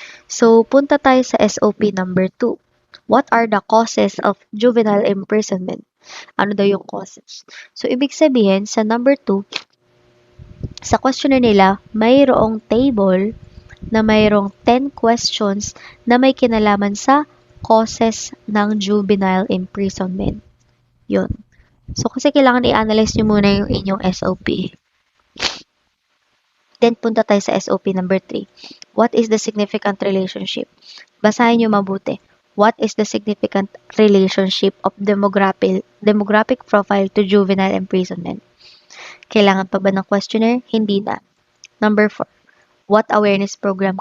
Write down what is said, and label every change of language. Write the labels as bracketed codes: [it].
[tl] So, punta tayo sa SOP number 2. [en] What are the causes of juvenile imprisonment? [tl] Ano daw yung causes? So, ibig sabihin, sa number 2, sa questionnaire nila, mayroong table na mayroong 10 questions na may kinalaman sa causes ng juvenile imprisonment. Yun. So, kasi kailangan i-analyze nyo muna yung inyong SOP. Then, punta tayo sa SOP number 3. [en] What is the significant relationship? [tl] Basahin nyo mabuti. [en] What is the significant relationship of demographic profile to juvenile imprisonment? [tl] Kailangan pa ba ng questionnaire? Hindi na. Number 4. [en] What awareness program?